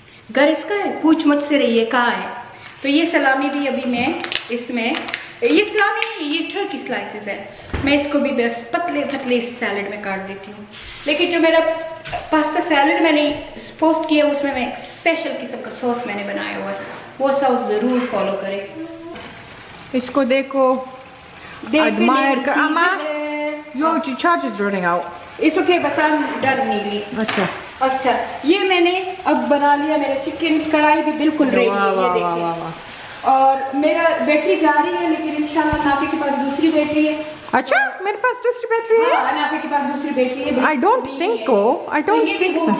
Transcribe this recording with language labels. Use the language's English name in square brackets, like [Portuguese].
[Hindi] घर इसका है, पूछ मुझसे रही है कहाँ है। तो ये सलामी भी अभी मैं इसमें, ये सलामी नहीं, ये टर्की स्लाइसेस है। मैं इसको भी बस पतले पतले सैलेड में काट देती हूँ। लेकिन जो मेरा पास्ता सैलेड मैंने पोस्ट किया उसमें मैं एक स्पेशल किस्म का सॉस मैंने बनाया हुआ है, वो सॉस ज़रूर फॉलो करें। इसको देखो, admire कर। [English] अम्मा, your charge is running out. It's okay, बस I'm done Neeli. [Hindi] अच्छा, ये मैंने अब बना लिया। मेरा चिकन कढ़ाई भी बिल्कुल रेडी है, ये देखिए। और मेरा बैटरी जा रही है, लेकिन इंशाल्लाह नाफी के पास दूसरी बैटरी है। अच्छा, मेरे पास दूसरी बैटरी है? हाँ, नाफी के पास दूसरी बैटरी है। [English] I don't think so. I don't think so.